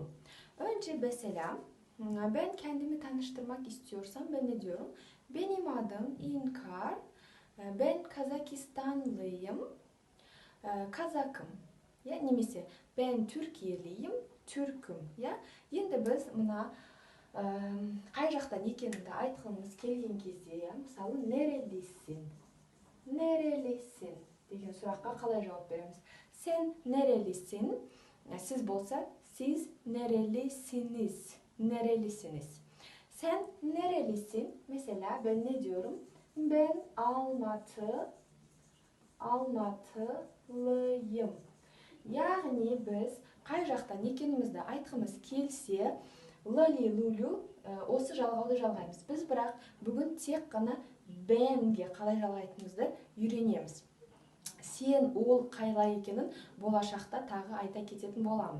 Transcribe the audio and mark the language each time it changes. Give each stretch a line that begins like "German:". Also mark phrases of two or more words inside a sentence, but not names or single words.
Turkish: Önce mesela ben kendimi tanıştırmak istiyorsam ben ne diyorum? Benim adım İnkar, ben Kazakistanlıyım, Kazakım. Ya немесе ben Türkiye'liyim, Türk'üm.
Kazakh: Ya енді біз мына қай жақтан екеніңді айтқымыз келген кезде, ya мысалы nerelisin деген сұраққа қалай жауап береміз?
Turkish: Sen nerelisin? Siz болса, siz nerelisiniz. Sen nerelisin? Mesela ben ne diyorum? Ben Almatılıyım.
Kazakh: Яғни біз қай жақтан екенімізді айтқымыз келсе, лали лулю осы жалғауды жалғаймыз. Біз бірақ бүгін тек қана бенге қалай жалғайтынымызды үйренеміз. Сен ол қайла екенін болашақта тағы айта кететін боламын.